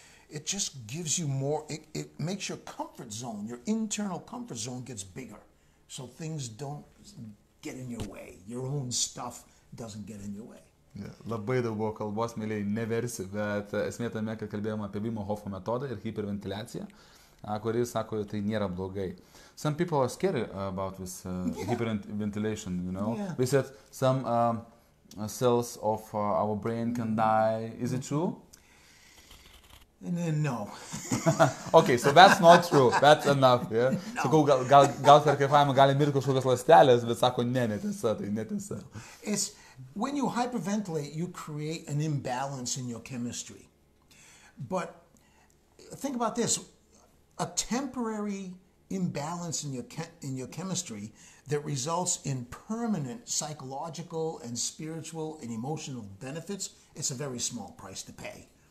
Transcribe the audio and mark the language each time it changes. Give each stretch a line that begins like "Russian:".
English: it just gives you more, it makes your comfort zone, your internal comfort zone gets bigger. So things don't get in your way. Your own stuff doesn't get in your way.
Lithuanian: Yeah, labai daug buvo kalbos, mėliai, neversi, bet esmė tame, kad kalbėjome apie Wim Hofo metodą ir hiperventiliaciją, kuris sako, tai nėra blogai.
English: Some people are scared about this hyperventilation, you know. Yeah. We said some cells of our brain can die. Is it true? And then no. Okay, so that's not true. That's enough, yeah? No.
Lithuanian: Sakau, gal per kvėpavimą gali mirti kažkokios ląstelės, bet sako, netiesa, tai netiesa.
English: It's, when you hyperventilate, you create an imbalance in your chemistry. But think about this, a temporary imbalance in your chemistry that results in permanent psychological and spiritual and emotional benefits, it's a very small price to pay.